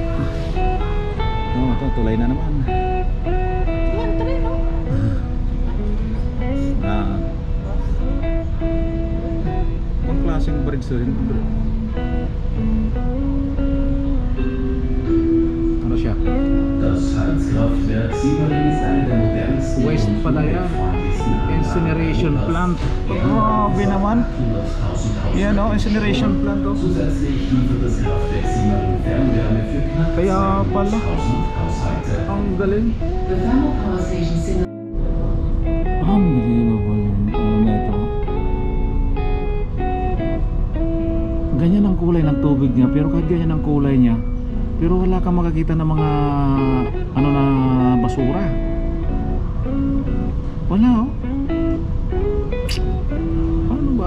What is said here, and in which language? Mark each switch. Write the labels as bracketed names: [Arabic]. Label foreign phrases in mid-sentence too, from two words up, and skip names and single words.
[Filipino] Ito tulay na naman. Yan, tuloy no? Ang klaseng bridge rin. Ano siya? [German] Das Heizkraftwerk Siemering ist eine der modernsten [English] Waste [German] und [Filipino] pala yan. [German] umweltfreundlichsten Anlagen [English] Incineration [German] Europas. [Filipino] plant. Grabe naman. [German] 100.000 [Filipino] Yan o, [English] incineration plant [Filipino] o. [German] Zusätzlich liefert das Kraftwerk Siemering Fernwärme für knapp [Filipino] Kaya pala. [German] 200.000 Haushalte. [Filipino] Ang galing. [English] The thermal power station Siemering Unbelievable. [Filipino] Ano na ito? Ganyan ang kulay ng tubig niya, pero kahit ganyan ang kulay niya, pero wala kang makakita ng mga ano na basura. Wala oh. Ano ba?